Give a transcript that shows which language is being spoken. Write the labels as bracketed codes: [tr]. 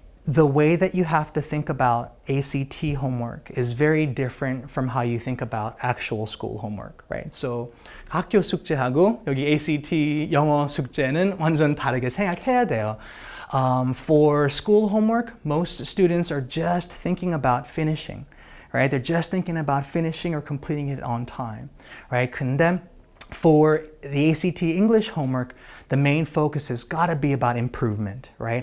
[en] The way that you have to think about ACT homework is very different from how you think about actual school homework, right? [ko] So 학교 숙제하고 여기 ACT 영어 숙제는 완전 다르게 생각해야 돼요. [en] For school homework, most students are just thinking about finishing, right? They're just thinking about finishing or completing it on time, right? 근데 for the ACT English homework, the main focus has got to be about improvement, right?